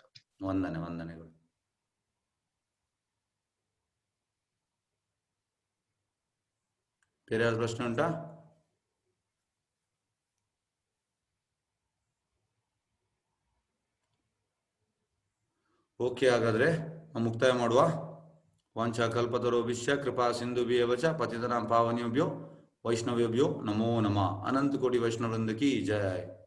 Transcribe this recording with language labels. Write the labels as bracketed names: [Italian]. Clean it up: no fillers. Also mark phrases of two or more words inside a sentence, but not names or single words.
[Kannada] ವಂದನೆಗಳು. ಬೇರೆ ಯಾರು ಪ್ರಶ್ನೆ ಉಂಟಾ? ಓಕೆ, ಹಾಗಾದ್ರೆ ಮುಕ್ತಾಯ ಮಾಡುವ. [Sanskrit] ವಾಂಛಾ ಕಲ್ಪತರೋಭಿಶ್ಚ ಕೃಪಾ ಸಿಂಧುಭ್ಯೇವ ಚ ಪತಿತನಾಂ ಪಾವನೇಭ್ಯೋ ವೈಷ್ಣವೇಭ್ಯೋ ನಮೋ ನಮಃ. [Hindi] अनंत कोटि वैष्णववृंद की जय.